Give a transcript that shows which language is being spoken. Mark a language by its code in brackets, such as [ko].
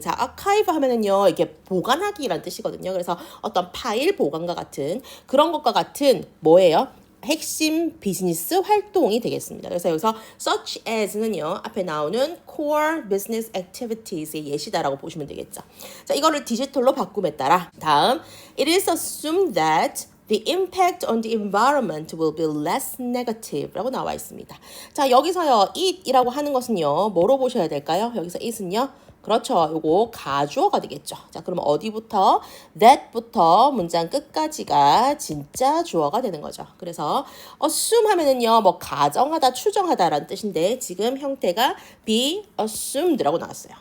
[ko] 자, archive 하면은요, 이게 보관하기란 뜻이거든요. 그래서 어떤 파일 보관과 같은 그런 것과 같은 뭐예요? 핵심 비즈니스 활동이 되겠습니다. 그래서 여기서 such as는요, 앞에 나오는 [en] core business activities [ko] 의 예시다라고 보시면 되겠죠. 자, 이거를 디지털로 바꿈에 따라 다음 [en] it is assumed that the impact on the environment will be less negative 라고 나와 있습니다. [ko] 자, 여기서요, it이라고 하는 것은요, 뭐로 보셔야 될까요? 여기서 it은요, 그렇죠. 요거 가주어가 되겠죠. 자, 그러면 어디부터? that부터 문장 끝까지가 진짜 주어가 되는 거죠. 그래서 assume 하면은요, 뭐 가정하다, 추정하다라는 뜻인데 지금 형태가 be assumed라고 나왔어요.